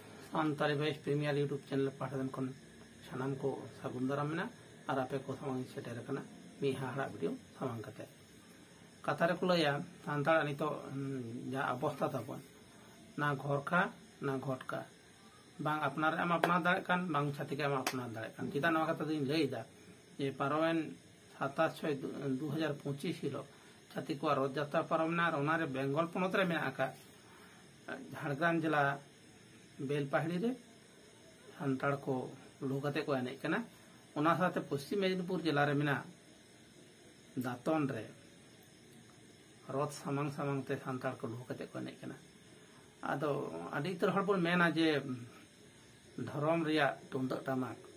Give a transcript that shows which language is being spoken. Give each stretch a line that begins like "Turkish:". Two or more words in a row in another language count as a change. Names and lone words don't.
Santali: सानताली वॉइस प्रीमियर यूट्यूब चैनल पाठन खन सानाम को सागुन दाराम मेना और आपे को सामांग सेटेर कना मी हाड़ा वीडियो सामांग कते कथा रे को लया सानताल नितो जा अवस्था ताबन ना घरका ना घटका बांग अपनार एम अपनार दाड़े कान बांग छातिक एम अपनार दाड़े कान चिदा नवा कथा दिन लैदा जे पारोवेन 27/6/2025 हिलो छातिक को रथ यात्रा पारमना और ओनारे बेंगल पनत रे मेना का झाड़ग्राम जिला बेलपाहाड़ी रे सानताड़ को लुगाते को एने कना ओना साथे पश्चिम मेदिनीपुर जिला रे मेना दातन रे रथ सामांग सामांग ते सानताड़ को लुगाते को एने कना आदो आदि तर हर बन मेना जे धर्म रिया तुंदक टामाक